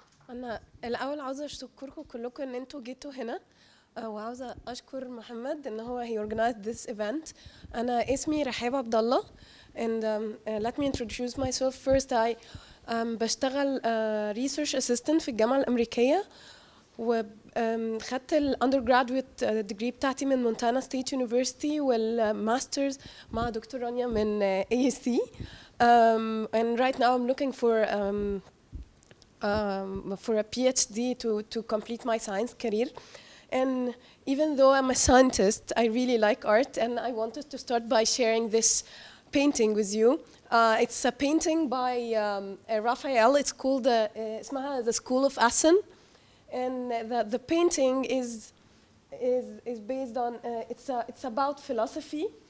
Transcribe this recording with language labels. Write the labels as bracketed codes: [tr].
[ar] أنا الأول عاوزة أشكركم كلكم إن أنتوا جيتوا هنا، وعاوزة أشكر محمد إن هو [en] he organized this event. [ar] أنا اسمي رحاب عبد الله [en] and let me introduce myself first. [ar] I بشتغل [en] research assistant [ar] في الجامعة الأمريكية، وخدت ال [en] undergraduate degree [ar] بتاعتي من مونتانا State University والماسترز مع دكتور رانيا من ASC. [en] And right now I'm looking for a PhD to complete my science career. And even though I'm a scientist, I really like art, and I wanted to start by sharing this painting with you. It's a painting by Raphael. It's called the School of Assen, and the painting is based on it's about philosophy.